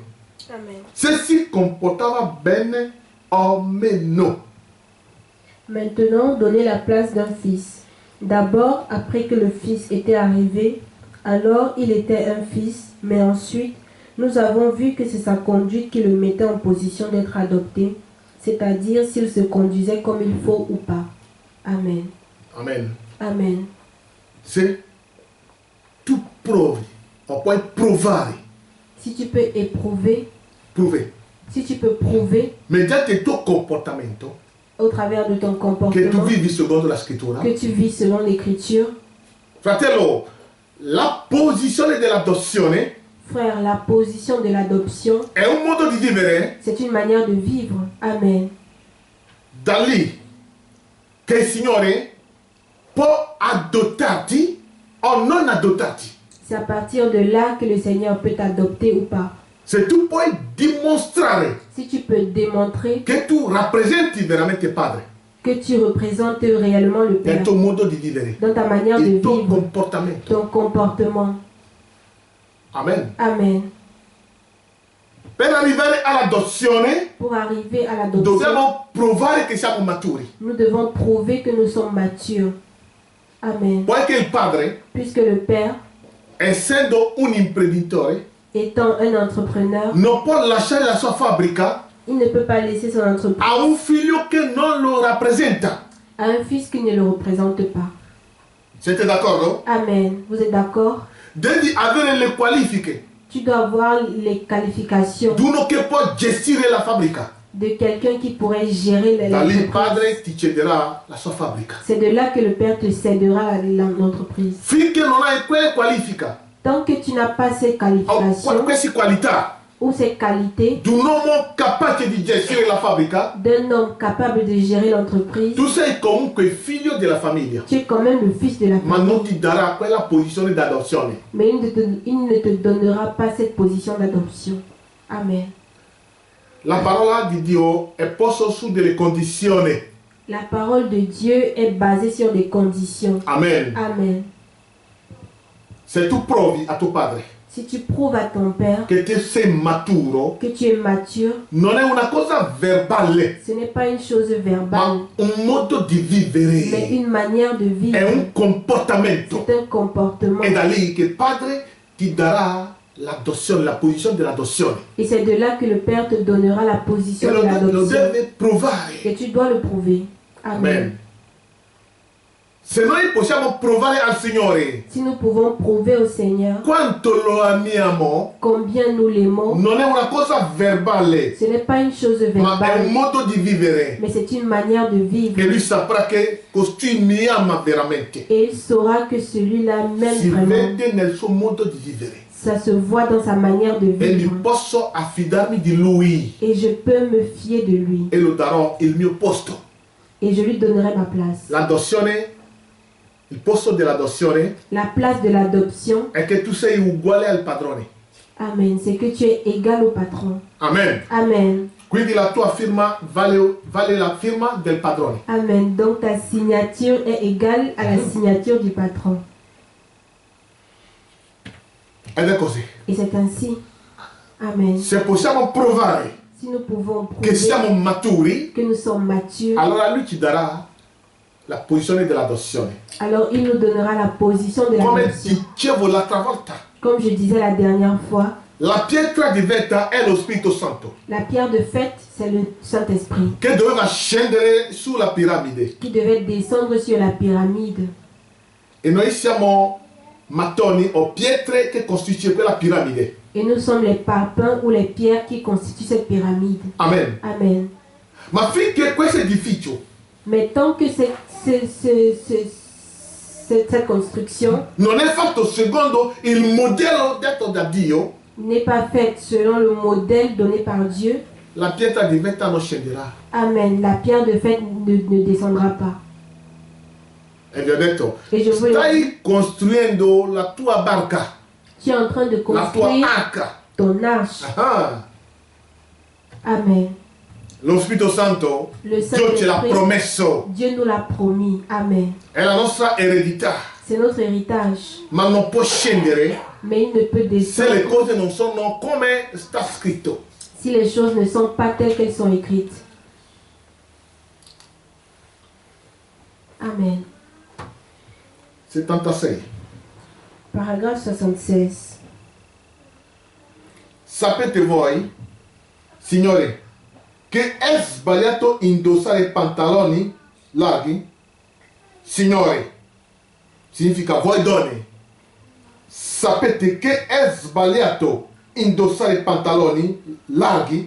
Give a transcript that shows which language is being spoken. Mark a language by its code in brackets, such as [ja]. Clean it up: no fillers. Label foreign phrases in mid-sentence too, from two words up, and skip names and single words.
[it] Amen. Se si comportava bene o meno. [fr] Maintenant, donnez la place d'un fils. D'abord, après que le fils était arrivé, alors il était un fils, mais ensuite, nous avons vu que c'est sa conduite qui le mettait en position d'être adopté, c'est-à-dire s'il se conduisait comme il faut ou pas. Amen. Amen. Amen. [it] Se tu provi, o puoi provare, [fr] Si tu peux éprouver, [it] provare, [fr] si tu peux prouver [it] mediante il tuo comportamento, [fr] au travers de ton [it] che tu [fr] comportement [it] vivi secondo la scrittura, [fr] que tu vis selon l'écriture, [it] fratello, la posizione dell'adozione [fr] frère, la position de l'adoption, [it] è un modo di vivere [fr] c'est une manière de vivre. Amen. [it] da lì che il Signore può adottarti o non adottarti. [fr] C'est à partir de là que le Seigneur peut t'adopter ou pas. [it] Se tu puoi dimostrare [fr] Si tu peux démontrer [it] che tu rappresenti veramente Padre [fr] que tu représentes réellement le [it] nel [fr] Père [it] tuo modo di vivere, [fr] dans ta manière de [it] il tuo [fr] vivre, [it] comportamento. [fr] ton comportement. Amen. Amen. [it] Per arrivare all'adozione [fr] Pour arriver à l'adoption, [it] dobbiamo provare che siamo maturi. [fr] nous devons prouver que nous sommes matures. Amen. [it] Poiché il Padre, [fr] Puisque le Père, [it] essendo un imprenditore, [fr] étant un entrepreneur, [it] non può lasciare la sua fabbrica [fr] il ne peut pas laisser son entreprise [it] a un figlio che non lo rappresenta. [fr] à un fils qui ne le représente pas. [it] Siete d'accordo? [fr] Amen. Vous êtes d'accord? [it] Devi avere le qualifiche [fr] Tu dois avoir les qualifications [it] di uno che può gestire la fabbrica. [fr] de quelqu'un qui pourrait gérer [it] Da lì il [fr] l'entreprise. [it] Padre ti cederà la sua fabbrica. [fr] C'est de là que le Père te cédera l'entreprise. [it] Finché non hai quelle qualifiche [fr] Tant que tu n'as pas ces [it] o [fr] qualifications [it] queste qualità [fr] ou ces qualités [it] di un uomo capace di gestire la fabbrica, [fr] d'un homme capable de gérer l'entreprise, [it] tu sei comunque figlio della famiglia, [fr] tu es quand même le fils de la [it] ma non [fr] famille. [it] ti darà quella posizione d'adozione. [fr] Mais il ne te donnera pas cette position d'adoption. Amen. [it] La parola di Dio è posta su delle condizioni. [fr] La parole de Dieu est basée sur des conditions. Amen. Amen. [it] Se tu provi a tuo padre [fr] Si tu prouves à ton Père [it] che tu sei maturo, [fr] que tu es mature, [it] non è una cosa verbale, [fr] ce n'est pas une chose [it] ma [fr] verbale, [it] un modo di [fr] mais [it] vivere, [fr] une manière de [it] è [fr] vivre. [it] un comportamento. [fr] C'est un comportement. [it] È da lì che il padre ti darà l'adozione, la posizione dell'adozione. [fr] Et c'est de là que le Père te donnera la [it] E [fr] position de [it] lo [fr] l'adoption. [it] deve provare. [fr] Et tu dois le prouver. Amen. Amen. [it] Se noi possiamo provare al Signore [fr] Si nous pouvons prouver au Seigneur [it] quanto lo amiamo, [fr] combien nous l'aimons, [it] non è una cosa verbale, [fr] ce n'est pas une chose [it] ma è un [fr] verbale, [it] modo di vivere. [fr] mais c'est une manière de vivre. [it] E lui saprà che costui mi ama veramente. [fr] Et il saura que celui-là m'aime [it] Si [fr] vraiment. [it] vede nel suo modo di vivere. [fr] Ça se voit dans sa manière de [it] E [fr] vivre. [it] mi posso affidarmi di lui. [fr] Et je peux me fier de lui. [it] E lo darò il mio posto. [fr] Et je lui donnerai ma place. [it] L'adozione, il posto dell'adozione [fr] La place de l'adoption, [it] è che tu sei uguale al padrone. [fr] amen, c'est que tu es égal au patron. Amen. Amen. [it] Quindi la tua firma vale la firma del padrone. [fr] Amen. Donc ta signature est égale à la signature du patron. [it] Ed è così. [fr] Et c'est ainsi. Amen. [it] Se possiamo provare [fr] Si nous pouvons [it] che siamo [fr] prouver [it] maturi, [fr] que nous sommes matures, [it] allora lui ci darà la posizione dell'adozione. [fr] alors il nous donnera la position de [it] Come [fr] l'adoption. [it] dicevo l'altra volta, [fr] Comme je disais la dernière fois, [it] la pietra di vetta è lo Spirito Santo, [fr] la pierre de fête, c'est le Saint-Esprit [it] che doveva scendere sulla piramide. [fr] qui devait descendre sur la pyramide. [it] E noi siamo mattoni o pietre che costituiscono quella piramide. [fr] Et nous sommes les parpaings ou les pierres qui constituent cette pyramide. Amen. Amen. [it] Ma finché questo edificio [fr] Mais tant que cette construction [it] non è fatto secondo il modello detto da Dio, [fr] n'est pas faite selon le modèle donné par Dieu, [it] la pietra di vetta non scenderà. [fr] amen, la pierre de fête ne descendra pas. [it] E vi ho detto, E io voglio- stai costruendo la tua barca, [fr] Tu es en train de [it] la tua [fr] construire [it] arca. [fr] ton arche. Ah, Amen. [it] Lo Spirito Santo, [fr] Le [it] Dio ce l'ha [fr] Saint-Esprit, [it] promesso. [fr] Dieu nous l'a promis. Amen. [it] È la nostra eredità. [fr] C'est notre héritage. [it] Ma non può scendere [fr] Mais il ne peut [it] se le [fr] descendre [it] cose non sono come sta scritto. [fr] si les choses ne sont pas telles qu'elles sont écrites. Amen. 76. Paragraphe 76. [it] Sapete voi, Signore, che è sbagliato indossare pantaloni larghi? Signore, significa voi donne. Sapete che è sbagliato indossare pantaloni larghi?